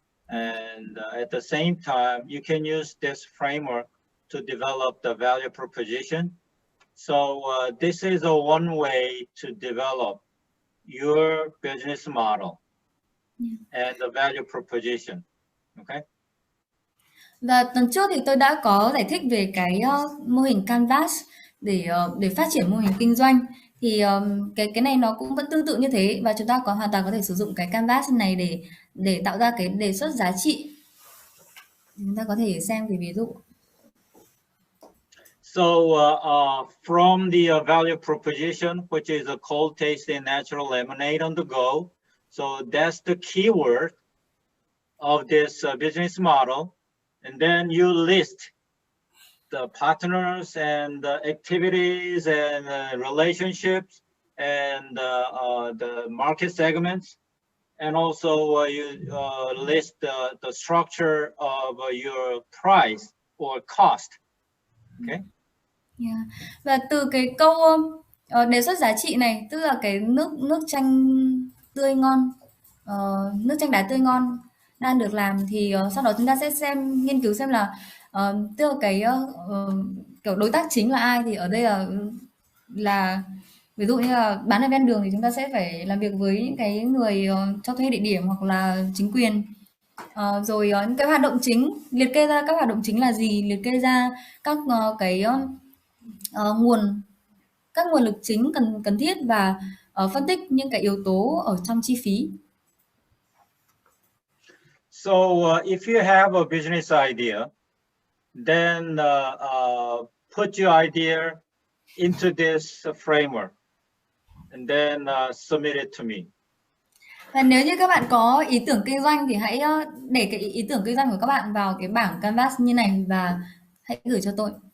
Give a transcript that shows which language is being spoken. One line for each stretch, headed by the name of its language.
English: And at the same time, you can use this framework to develop the value proposition. So this is one way to develop your business model and the value proposition. Okay.
Vietnamese: Và tuần trước thì tôi đã có giải thích về cái mô hình canvas để phát triển mô hình kinh doanh. Thì cái này nó cũng vẫn tương tự như thế, và chúng ta hoàn toàn có thể sử dụng cái canvas này để tạo ra cái đề xuất giá trị. Chúng ta có thể xem cái ví dụ.
English: So from the value proposition, which is a cold tasting natural lemonade on the go. So that's the keyword of this business model. And then you list the partners and the activities and relationships and the market segments. And also you list the structure of your price or cost. Okay. Yeah.
Vietnamese: Và từ cái câu đề xuất giá trị này, tức là cái nước chanh tươi ngon, nước chanh đá tươi ngon đang được làm, thì sau đó chúng ta sẽ nghiên cứu xem là tức là cái kiểu đối tác chính là ai. Thì ở đây là ví dụ như là bán ở ven đường thì chúng ta sẽ phải làm việc với những cái người cho thuê địa điểm hoặc là chính quyền. Rồi những cái hoạt động chính, liệt kê ra các hoạt động chính là gì, liệt kê ra các cái nguồn lực chính cần thiết, và phân tích những cái yếu tố ở trong chi phí.
English: So if you have a business idea, then put your idea into this framework and then submit it to me.
Vietnamese: Và nếu như các bạn có ý tưởng kinh doanh thì hãy để cái ý tưởng kinh doanh của các bạn vào cái bảng canvas như này và hãy gửi cho tôi.